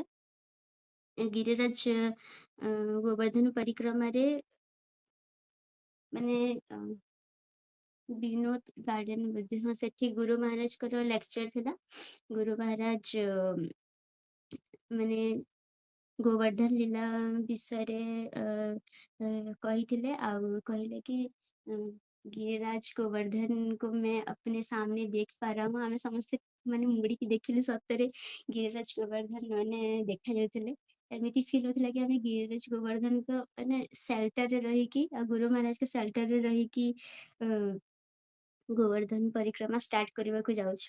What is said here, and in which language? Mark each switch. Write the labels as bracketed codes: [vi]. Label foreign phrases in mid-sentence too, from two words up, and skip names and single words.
[or] ଗିରିରାଜ ଗୋବର୍ଦ୍ଧନ ପରିକ୍ରମାରେ ମାନେ ବିନୋଦ ଗାର୍ଡେନ ବୋଧେ ହଁ ସେଠି ଗୁରୁ ମହାରାଜଙ୍କର ଲେକ୍ଚର ଥିଲା। ଗୁରୁ ମହାରାଜ ମାନେ ଗୋବର୍ଦ୍ଧନ ଲୀଳା ବିଷୟରେ କହିଥିଲେ ଆଉ କହିଲେ କି [hi] गिरिराज गोवर्धन को मैं अपने सामने देख पा रहा हूँ। [or] ଆମେ ସମସ୍ତେ ମାନେ ମୁଡିକି ଦେଖିଲୁ ସତରେ ଗିରିରାଜ ଗୋବର୍ଦ୍ଧନ ମାନେ ଦେଖା ଯାଉଥିଲେ। ଏମିତି ଫିଲ୍ ହଉଥିଲା କି ଆମେ ଗିରିରାଜ ଗୋବର୍ଦ୍ଧନଙ୍କ ମାନେ ସେଲ୍ଟରରେ ରହିକି ଆଉ ଗୁରୁ ମହାରାଜଙ୍କ ସେଲ୍ଟରରେ ରହିକି ଗୋବର୍ଦ୍ଧନ ପରିକ୍ରମା ଷ୍ଟାର୍ଟ କରିବାକୁ ଯାଉଛୁ।